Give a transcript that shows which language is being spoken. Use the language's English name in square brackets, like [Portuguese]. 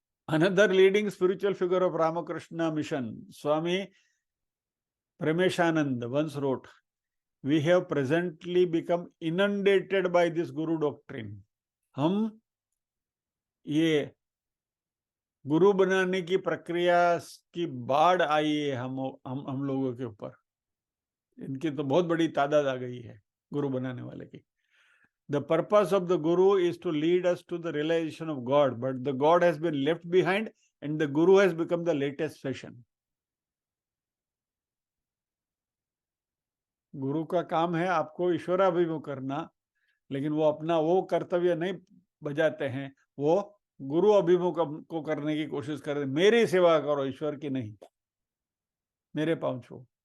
[English] Another leading spiritual figure of Ramakrishna Mission, Swami Premeshanand, once wrote, "We have presently become inundated by this Guru doctrine." [Hindi] हम ये गुरु बनाने की प्रक्रिया की बाढ़ आई है हम लोगों के ऊपर। इनकी तो बहुत बड़ी तादाद आ गई है गुरु बनाने वाले की। [English] The purpose of the Guru is to lead us to the realization of God, but the God has been left behind and the Guru has become the latest fashion. [Hindi] गुरु का काम है आपको ईश्वराभिमुख करना, लेकिन वो अपना वो कर्तव्य नहीं बजाते हैं, वो गुरु अभिमुख को करने की कोशिश करते। मेरी सेवा करो, ईश्वर की नहीं, मेरे पाँव छू।